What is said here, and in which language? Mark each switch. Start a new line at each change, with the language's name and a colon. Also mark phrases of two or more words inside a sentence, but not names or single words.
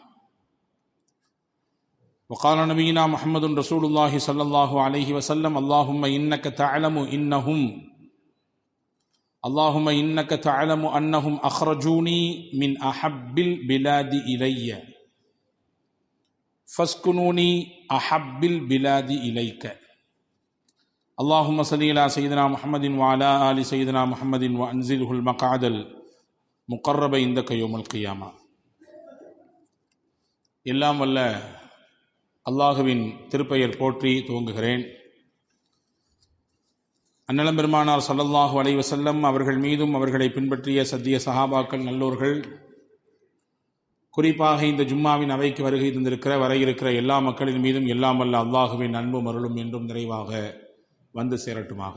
Arabic: وقال نبينا محمد رسول الله صلى الله عليه وسلم: اللهم إنك تعلم أنهم أخرجوني من أحب البلاد إلي فاسكنوني أحب البلاد إليك. اللهم صل على سيدنا محمد وعلى آل سيدنا محمد وأنزله المقعد المقرب عندك يوم القيامة.
Tamil: எல்லாம் வல்ல அல்லாஹுவின் திருப்பெயர் போற்றி துவங்குகிறேன். அன்னலம் பெருமானார்
Arabic: صلى الله عليه وسلم
Tamil: அவர்கள் மீதும் அவர்களை பின்பற்றிய சத்திய சஹாபாக்கள் நல்லோர்கள், குறிப்பாக இந்த ஜும்மாவின் அவைக்கு வருகை தந்திருக்கிற வர இருக்கிற எல்லா மக்களின் மீதும் எல்லாம் வல்ல அல்லாஹுவின் அன்பும் அருளும் என்றும் நிறைவாக வந்து சேரட்டுமாக.